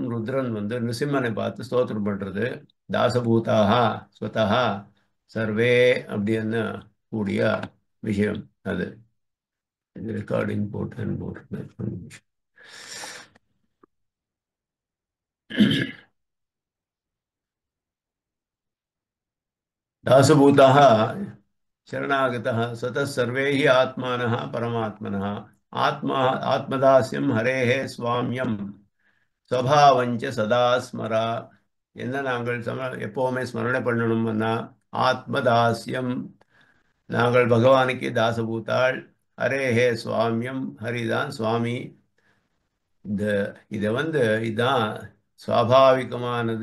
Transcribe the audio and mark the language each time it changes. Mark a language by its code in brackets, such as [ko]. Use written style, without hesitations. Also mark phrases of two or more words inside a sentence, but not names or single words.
[ta] ருத்ரன் நிருசிம்மனை பார்த்து ஸ்தோத்திரம் பண்றது. [sa] दासभूताः स्वतः सर्वे [ta] அப்படின்னு கூடிய விஷயம் அது. ரெக்கார்டிங் போட்டு [sa] தாசபூதாக शरणागतः स्वतः सर्वे ही आत्मानः परमात्मनः आत्मा आत्मदास्यम हरेः स्वाम्यम स्वभावञ्च सदा स्मरा. [ta] என்ன நாங்கள் எப்பவுமே ஸ்மரணை பண்ணணும்னா ஆத்மதாஸ்யம். நாங்கள் பகவானுக்கு தாசபூத்தாள். [sa] हरेः स्वाम्यम्, [ta] ஹரிதான் சுவாமி. இந்த இதை இதான் சுவாபாவிகமானது.